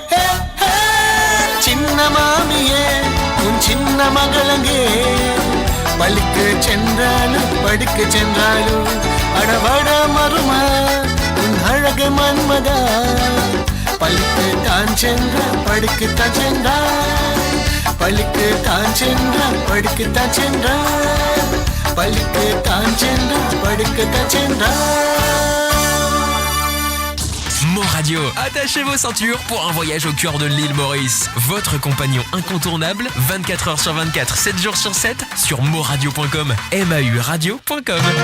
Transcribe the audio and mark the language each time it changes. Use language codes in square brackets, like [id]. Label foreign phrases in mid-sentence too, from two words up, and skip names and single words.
[ta] சின்ன மாமியே உன் சின்ன மகளங்கே பழுக்கு சென்றாலும் படுக்கு சென்றாலும் அடவாட மருமா உன் அழகு மன்மதா பழுக்கு தான் சென்ற படுக்கு தான் சென்றா பழுக்கு தான் சென்ற படுக்கு தான் சென்றா பழுக்கு தான் சென்ற படுக்கு தான் சென்றா [fr] Moradio, attachez vos ceintures pour un voyage au cœur de l'île Maurice. Votre compagnon incontournable, 24 h sur 24, 7 jours sur 7, sur moradio.com, mauradio.com.